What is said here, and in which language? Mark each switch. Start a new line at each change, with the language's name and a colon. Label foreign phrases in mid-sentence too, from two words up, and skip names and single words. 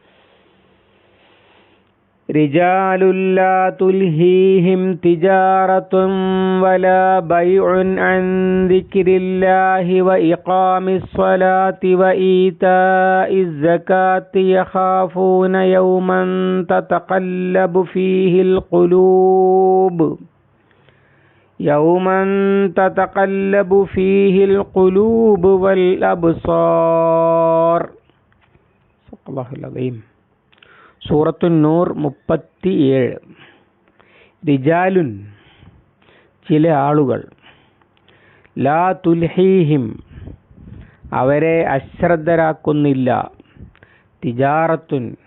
Arabic: رجال لا تلهيهم تجارة ولا بيع عن ذكر الله وإقام الصلاة وإيتاء الزكاة يخافون يوما تتقلب فيه القلوب والأبصار. صلى الله عليه. സൂറത്തുൻ നൂർ 37.
Malayalam: റിജാലുൻ, ചില ആളുകൾ,
Arabic: لا تلهيهم,
Malayalam: അവരെ അശ്രദ്ധരാക്കുന്നില്ല, തിജാറത്തുൻ,